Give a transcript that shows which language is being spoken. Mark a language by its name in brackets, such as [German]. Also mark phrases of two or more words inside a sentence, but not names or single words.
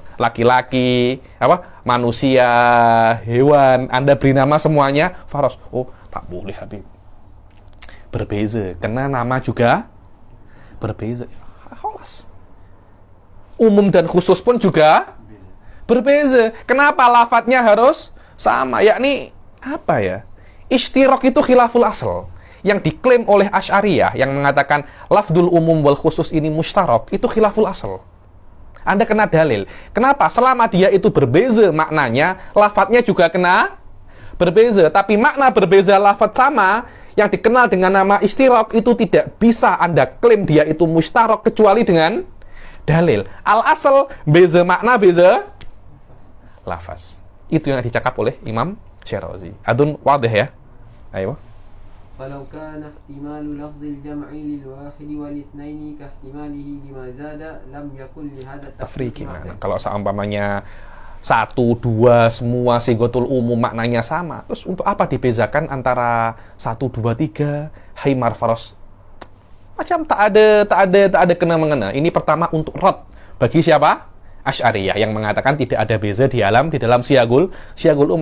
[Indonesian] Laki-laki, manusia, hewan. Anda beri nama semuanya faros. [Malay] Oh, tak boleh Habib. Berbeza. [Indonesian] Karena nama juga berbeza. Kholas. Umum dan khusus pun juga berbeza. Kenapa lafadznya harus sama? Yakni Ishtirok itu [Arabic] خلاف الأصل. [Indonesian] Yang diklaim oleh Asy'ariyah yang mengatakan [Arabic] لفظ العموم والخصوص [Indonesian] ini mushtarak, itu [Arabic] خلاف الأصل. [Indonesian] Anda kena dalil. Kenapa? Selama dia itu berbeza maknanya, lafadznya juga kena berbeza. Tapi makna berbeza lafadz sama, yang dikenal dengan nama ishtirok, itu tidak bisa Anda klaim dia itu mushtarak kecuali dengan dalil. Al-asl, [Malay] beza makna, beza lafaz. Itu yang dicakap oleh Imam Syarazi. Adun wadih ya? Ayo. [Arabic] فلو كان احتمال لفظ الجمع للواحد والاثنين كاحتماله لما زاد لم يكن لهذا Tafriq التفريق [Indonesian] gimana? [Arabic] معنى. [Indonesian] Kalau seumpamanya 1, 2 semua [Arabic] صيغة العموم [Indonesian] maknanya sama, terus untuk apa dibezakan antara 1, 2, 3 [Arabic] حمار فرس? [Malay] Macam tak ada kena-mengena. [Indonesian] Ini pertama untuk rad bagi siapa? Asy'ariyah yang mengatakan tidak ada beza di dalam [Arabic] صيغ العموم.